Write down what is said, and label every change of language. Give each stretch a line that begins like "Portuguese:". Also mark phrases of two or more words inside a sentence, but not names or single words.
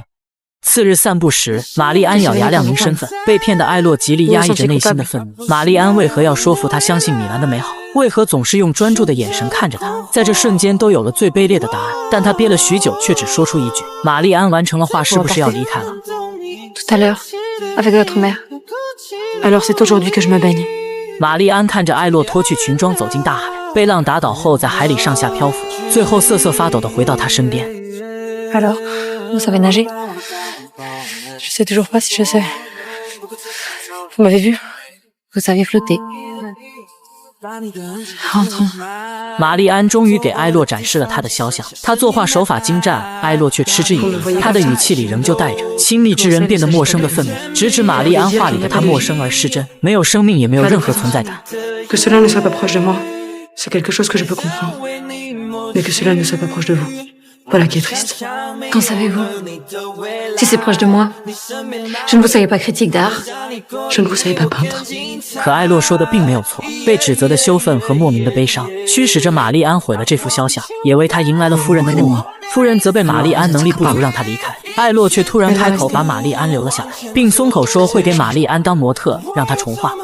Chinese: 次日散步时，玛丽安咬牙亮明身份，被骗的艾洛极力压抑着内心的愤怒。玛丽安为何要说服他相信米兰的美好？为何总是用专注的眼神看着他？在这瞬间都有了最卑劣的答案，但他憋了许久，却只说出一句：“玛丽安完成了画，是不是要离开了？”
French: Tout à l'heure, avec votre mère. Alors c'est aujourd'hui que je me baigne.
Chinese: 玛丽安看着艾洛脱去裙装走进大海，被浪打倒后在海里上下漂浮，最后瑟瑟发抖地回到他身边。
French: Alors, vous savez nager? Je sais toujours pas si je sais. Vous m'avez vu? Vous saviez flotter. Rentrons.
Chinese: 玛丽安终于给艾洛展示了他的肖像，他作画手法精湛，艾洛却嗤之以鼻。他的语气里仍旧带着亲密之人变得陌生的愤怒，直指玛丽安画里的他陌生而失真，没有生命，也没有任何存在感。
French: Que cela ne soit pas proche de moi, c'est quelque chose que je peux comprendre. Mais que cela ne soit pas proche de vous, voilà qui est triste. Qu'en savez-vous? Si c'est proche de moi, je ne vous savais pas critique d'art, je ne vous savais pas peintre.
Chinese: 可艾洛说的并没有错，被指责的羞愤和莫名的悲伤驱使着玛丽安毁了这幅肖像，也为他迎来了夫人的怒意。夫人责备玛丽安能力不足，让她离开。艾洛却突然开口，把玛丽安留了下来，并松口说会给玛丽安当模特，让她重画。